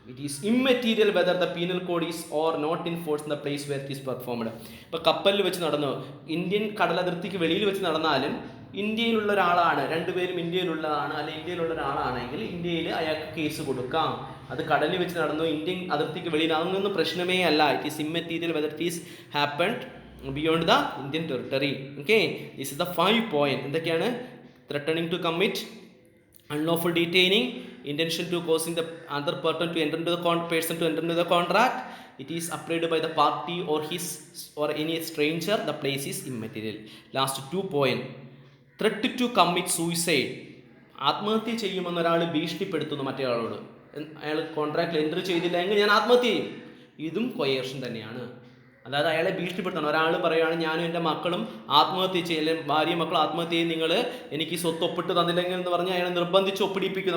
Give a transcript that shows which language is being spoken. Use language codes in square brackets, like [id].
[en] It is immaterial whether the penal code is or not in force in the place where it is performed. [ml] ഇപ്പോൾ കപ്പലിൽ വെച്ച് നടന്നു, Indian കടലതിർത്തിക്ക് വെളിയിൽ വെച്ച് നടന്നാലും ഇന്ത്യയിലുള്ള ഒരാളാണ്, രണ്ടുപേരും ഇന്ത്യയിലുള്ളതാണ്, അല്ലെങ്കിൽ ഇന്ത്യയിലുള്ള ഒരാളാണെങ്കിൽ ഇന്ത്യയിൽ അയാൾക്ക് കേസ് കൊടുക്കാം. അത് കടലിൽ വെച്ച് നടന്നു, ഇന്ത്യൻ അതിർത്തിക്ക് വെളിയിൽ, അതൊന്നും പ്രശ്നമേ അല്ല. It is immaterial whether it is happened [en] beyond the Indian territory. Okay, this is the 5 point. [ml] എന്തൊക്കെയാണ്? [en] threatening to commit, unlawful detaining, intention to causing the other person to enter into the contract, it is applied by the party or any stranger, the place is immaterial. Last 2 point, threat to commit suicide. [ml] ആത്മഹത്യ ചെയ്യുമെന്ന് ഒരാൾ ഭീഷണിപ്പെടുത്തുന്നു മറ്റേ ആളോട്, അയാൾ കോൺട്രാക്റ്റിൽ enter ചെയ്തില്ല എങ്കിൽ ഞാൻ ആത്മഹത്യ ചെയ്യും, ഇതും കൊയേഷൻ തന്നെയാണ്. അതായത് അയാളെ ഭീഷണിപ്പെടുത്തണം. ഒരാൾ പറയുകയാണ് ഞാനും എൻ്റെ മക്കളും ആത്മഹത്യ ചെയ്യും, അല്ലെങ്കിൽ ഭാര്യയും മക്കളും ആത്മഹത്യ ചെയ്യും, നിങ്ങൾ എനിക്ക് സ്വത്ത് ഒപ്പിട്ട് തന്നില്ലെങ്കിൽ എന്ന് പറഞ്ഞ് അയാളെ നിർബന്ധിച്ച് ഒപ്പിടിപ്പിക്കുന്നു.